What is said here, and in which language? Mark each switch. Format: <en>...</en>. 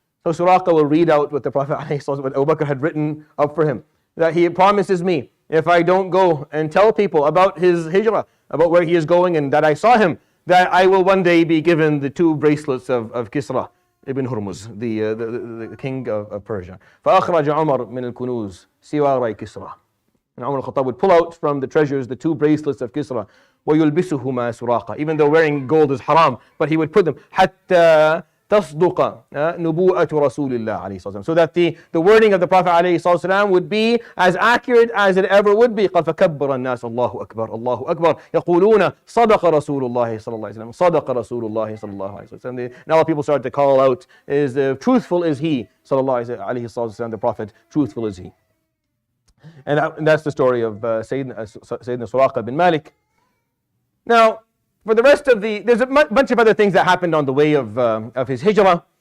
<en>So Suraqah will read out what the Prophet ﷺ, what Abu Bakr had written up for him. That he promises me, if I don't go and tell people about his hijrah, about where he is going and that I saw him, that I will one day be given the two bracelets of Kisra ibn Hurmuz, the king of Persia.</en> <ar>فأخرج عمر من الكنوز سواري كسرى.</ar> <en>And Umar al-Khattab would pull out from the treasures the two bracelets of Kisra.</en> <ar>وَيُلْبِسُهُمَا سُرَاقًا.</ar> <en>Even though wearing gold is haram, but he would put them</en> <ar>حَتَّى تَصْدُقَ نُبُوءَةُ رَسُولِ اللَّهِ عليه الصلاة والسلام.</ar> <en>So that the wording of the Prophet عليه الصلاة والسلام would be as accurate as it ever would be.</en> <ar>قال فكبر الناس الله أكبر الله أكبر يقولون صدق رسول الله صلى الله عليه وسلم صدق رسول الله صلى الله عليه وسلم.</ar> <en>And all people started to call out, is truthful is he, صلى الله عليه وسلم, the Prophet, truthful is he. And that's the story of Sayyidina Suraqah bin Malik. Now, for the rest of there's a bunch of other things that happened on the way of his hijrah.</en>